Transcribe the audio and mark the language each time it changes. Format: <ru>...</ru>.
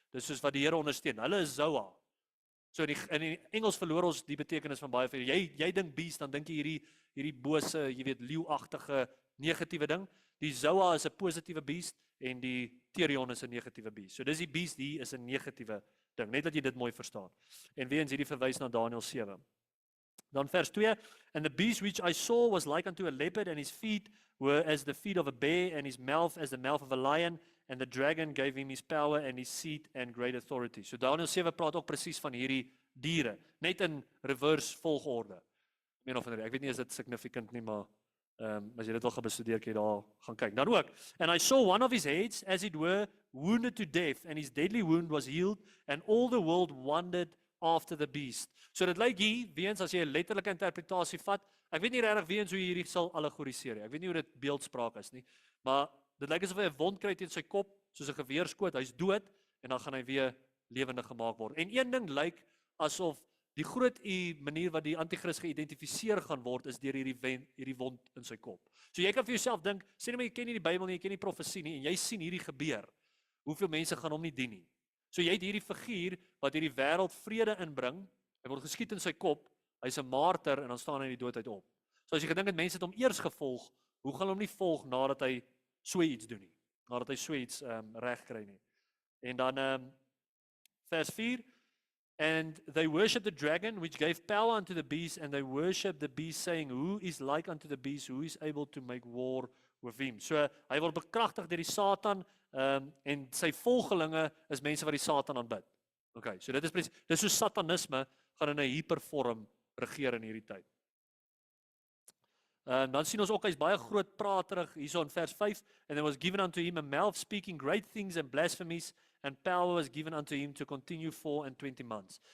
<af>Dis soos wat die Here ondersteun. Hulle is Zoa. So in die Engels verloor ons die betekenis van baie van jy dink beast, dan dink jy hierdie bose, jy weet leeuagtige negatiewe ding. Die Zoa is 'n positiewe beast en die Therion is 'n negatiewe beast. So dis die beast hier is 'n negatiewe ding, net dat jy dit mooi verstaan. En weer eens hierdie verwys na Daniël 7. Dan vers 2,</af> <en>and the beast which I saw was like unto a leopard, and his feet were as the feet of a bear, and his mouth as the mouth of a lion, and the dragon gave him his power and his seat and great authority.</en> <af>So Daniël 7 praat ook presies van hierdie diere, net in reverse volgorde. Ek weet nie as dit significant nie, maar as jy dit wil gaan bestudeer, kan jy daar gaan kyk. Dan ook,</af> <en>and I saw one of his heads, as it were, wounded to death, and his deadly wound was healed, and all the world wondered after the beast.</en> <af>So dit lyk hier, weens as jy 'n letterlike interpretasie vat, ek weet nie regtig weens hoe jy hierdie sal allegoriseer nie. Ek weet nie hoe dit beeldspraak is nie, maar dit lyk asof hy 'n wond kry teen sy kop, soos 'n geweerskoot, hy's dood en dan gaan hy weer lewendig gemaak word. En een ding lyk asof die groot manier wat die anti-kris geïdentifiseer gaan word is deur hierdie wond in sy kop. So jy kan vir jouself dink, sê net maar jy ken nie die Bybel nie, jy ken nie profesie nie en jy sien hierdie gebeur. Hoeveel mense gaan hom nie dien nie? So jy het hierdie figuur wat hierdie wêreld vrede inbring. Hy word geskiet in sy kop. Hy's 'n martyr en dan staan hy in die dood op. So as jy gedink het mense het hom eers gevolg, hoe gaan hulle hom nie volg nadat hy so iets doen nie? Nadat hy so iets reg kry nie. En dan vers 4,</af> <en>and they worship the dragon which gave power unto the beast, and they worship the beast, saying, who is like unto the beast, who is able to make war with him.</en> <af>So hy word bekragtig deur die Satan, en sy volgelinge is mense wat die Satan aanbid. Okay, so dit is presies, dis so satanisme gaan in 'n hypervorm regeer in hierdie tyd. Dan sien ons ook hy's baie groot praterig hierso in vers 5,</af> <en>and there was given unto him a mouth speaking great things and blasphemies, and power was given unto him to continue 24 months.</en>